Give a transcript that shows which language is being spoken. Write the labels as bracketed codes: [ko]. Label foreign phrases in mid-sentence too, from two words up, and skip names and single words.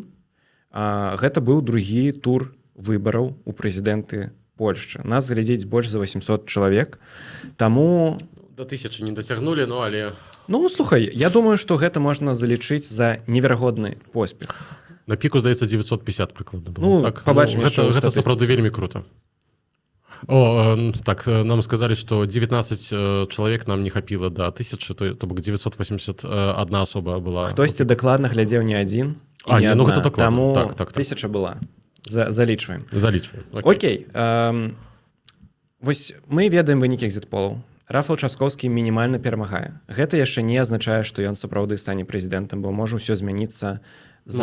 [be] Гэта быў другі тур выбараў у прэзідэнты Польшчы. Нас глядзець больш за 800 чалавек. Таму... До 1000 не дацягнулі, ну, але... Ну, слухай, я думаю, што гэта можна залічыць за неверагодны поспех. На піку, здаецца, 950 прыкладна было. Ну, так? побачым. Гэта сапраўды вельмі круто. Так, [ru] нам сказали, что 19 человек [be] нам не хапіла да 1000, то бок 981 асоба была. Хтосьці дакладна глядзеў не адзін і А, не не, ну адна. гэта дакладна. Таму Так. 1000 была. Залічваем. Залічваем. Окей. Вось мы ведаем вынікі экзіт-полаў. Рафал Часкоўскі мінімальна перамагае. Гэта яшчэ не азначае, што ён сапраўды стане прэзідэнтам, бо можа ўсё змяніцца за